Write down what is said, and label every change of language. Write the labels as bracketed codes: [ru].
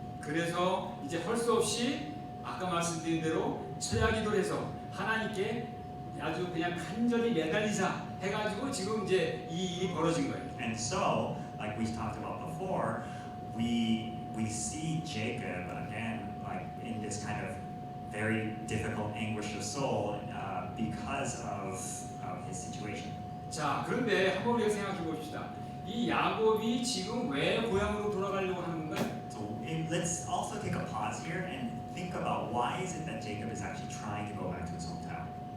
[ko] 그래서 이제 할 수 없이 아까 말씀드린 대로 철야기도를 해서 하나님께 아주 그냥 간절히 매달리자 해가지고 지금 이제 이 일이 벌어진 거예요. [en] And so, like we talked about before, we see Jacob again, like in this kind of very difficult anguish of soul because of his situation. [ko] 자, 그런데 한번 우리가 생각해 봅시다. 이 야곱이 지금 왜 고향으로 돌아가려고 하는 건가요? [en] So let's also take a pause here and think about why is it that Jacob is actually trying to go back to his hometown.